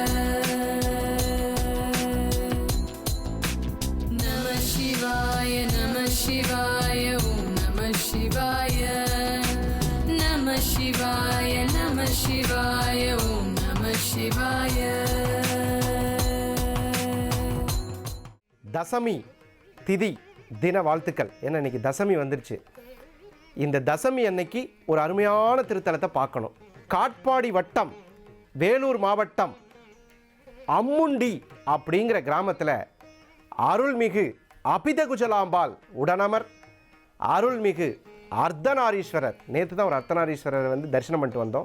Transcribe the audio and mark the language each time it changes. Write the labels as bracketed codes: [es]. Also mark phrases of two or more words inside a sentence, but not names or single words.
[sa] नमः शिवाय नमः शिवाय ओम नमः शिवाय नमः शिवाय नमः शिवाय ओम नमः शिवाय [ta] தசமி திதி தின வாழ்த்துக்கள். ஏன்னா இன்றைக்கி தசமி வந்துருச்சு. இந்த தசமி அன்னைக்கு ஒரு அருமையான திருத்தலத்தை பார்க்கணும். காட்பாடி வட்டம் வேலூர் மாவட்டம் அம்முண்டி அப்படிங்கிற கிராமத்தில் அருள்மிகு அபிதகுஜலாம்பாள் உடனமர் அருள்மிகு அர்த்தநாரீஸ்வரர், நேற்று தான் ஒரு அர்த்தநாரீஸ்வரரை தரிசனம் பண்ணிட்டு வந்தோம்.